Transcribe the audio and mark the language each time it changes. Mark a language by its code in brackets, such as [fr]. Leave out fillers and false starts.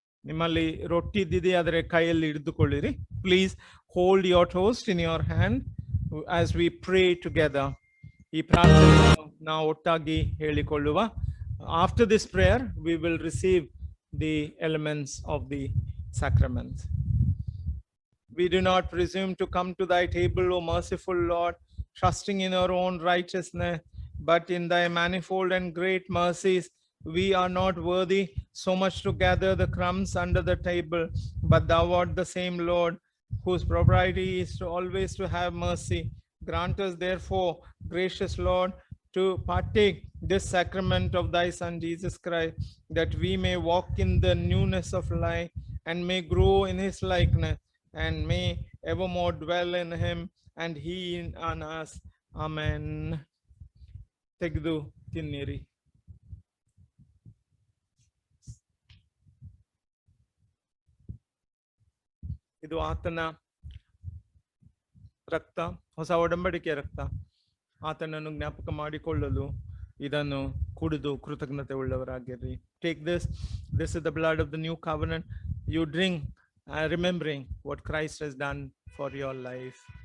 [kn] ನಿಮ್ಮಲ್ಲಿ ರೊಟ್ಟಿ ಇದ್ದಿದೆ ಆದರೆ ಕೈಯಲ್ಲಿ ಹಿಡಿದುಕೊಳ್ಳಿರಿ. [en] Please hold your toast in your hand as we pray together. [kn] ಈ ಪ್ರಾರ್ಥನೆಯನ್ನು ನಾವು ಒಟ್ಟಾಗಿ ಹೇಳಿಕೊಳ್ಳುವ. [en] After this prayer we will receive the elements of the sacraments. We do not presume to come to thy table, O merciful Lord, trusting in our own righteousness, but in thy manifold and great mercies. We are not worthy so much to gather the crumbs under the table, but thou art the same Lord, whose propriety is to always to have mercy. Grant us therefore, gracious Lord, to partake this sacrament of thy Son Jesus Christ, that we may walk in the newness of life and may grow in his likeness, and may evermore dwell in him and he in us. [kn] Amen. ತೆಗೆದು ತಿನ್ನಿರಿ. ಇದು ಆತನ ರಕ್ತ, ಹೊಸ ಒಡಂಬಡಿಕೆಯ ರಕ್ತ. ಆತನನ್ನು ಜ್ಞಾಪಕ ಮಾಡಿಕೊಳ್ಳಲು ಇದನ್ನು ಕುಡಿದು ಕೃತಜ್ಞತೆ ಉಳ್ಳವರಾಗಿರ್ರಿ. [en] Take this. This is the blood of the new covenant. You drink, remembering what Christ has done for your life.